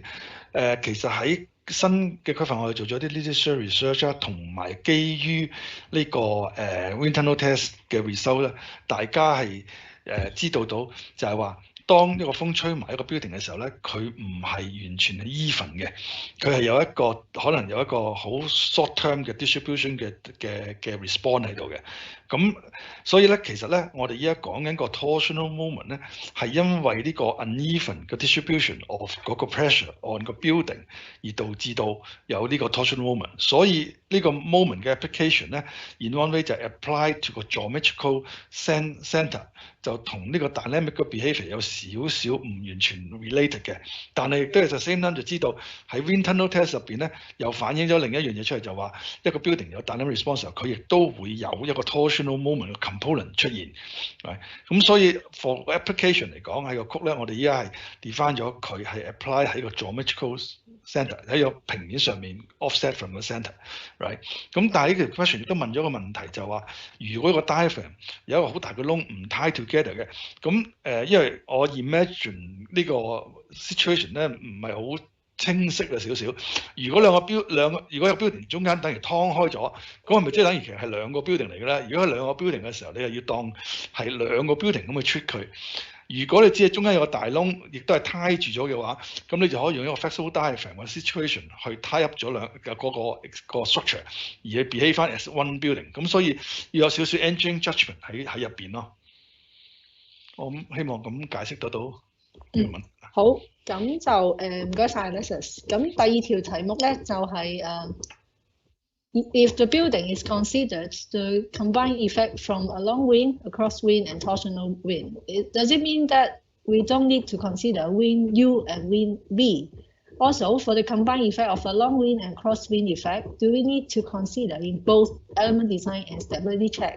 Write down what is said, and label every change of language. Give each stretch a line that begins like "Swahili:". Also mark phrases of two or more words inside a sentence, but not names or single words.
Cantonese: 其實喺新嘅規範我哋做咗啲
English: literature research
Cantonese: 啦，同埋基於呢個
English: wind tunnel test
Cantonese: 嘅 result 咧，大家係知道到就係話，當一個風吹埋一個 building 嘅時候咧，佢唔係完全係 even 嘅，佢係有一個可能有一個好
English: short term
Cantonese: 嘅 distribution 嘅 response 喺度嘅。咁所以咧，其實咧，我哋依家講緊個
English: torsional moment
Cantonese: 咧，係因為呢個 uneven 嘅
English: distribution of
Cantonese: 嗰個
English: pressure on
Cantonese: 個 building 而導致到有呢個
English: torsional moment。
Cantonese: 所以呢個 moment 嘅 application 咧 ，
English: in one way
Cantonese: 就係
English: apply to
Cantonese: 個
English: geometrical center，
Cantonese: 就同呢個 dynamic 嘅 behaviour 有少少唔完全 related 嘅。但係亦都係
English: the same time
Cantonese: 就知道喺
English: wind tunnel test
Cantonese: 入邊咧，又反映咗另一樣嘢出嚟，就話一個 building 有
English: dynamic response
Cantonese: 時候，佢亦都會有一個
English: torsional moment
Cantonese: 嘅 component 出現，咁所以
English: for application
Cantonese: 嚟講喺個曲咧，我哋依家係 define 咗佢係 apply 喺個
English: geometrical center
Cantonese: 喺個平面上面
English: offset from
Cantonese: 個 center，right？咁但係呢條 question 亦都問咗個問題，就話如果個 diaphragm 有一個好大嘅窿唔
English: tie together
Cantonese: 嘅，咁因為我 imagine 呢個 situation 咧唔係好清晰啊少少。如果如果有 building 中間等於劏開咗，咁係咪即係等於其實係兩個 building 嚟嘅咧？如果係兩個 building 嘅時候，你又要當係兩個 building 咁去 treat 佢。如果你只係中間有個大窿，亦都係 tie 住咗嘅話，咁你就可以用一個
English: flexible diaphragm
Cantonese: 或 situation 去
English: tie up
Cantonese: 咗個 structure， 而去 behave 翻
English: as one building。
Cantonese: 咁所以要有少少
English: engineering judgment
Cantonese: 喺入邊咯。我希望咁解釋得到呢個問題。好，咁就唔該晒 Alexis。咁第二條題目咧就係
English: if the building is considered the combined effect from a long wind, a crosswind, and torsional wind, does it mean that we don't need to consider wind U and wind V? Also, for the combined effect of a long wind and crosswind effect, do we need to consider in both element design and stability check?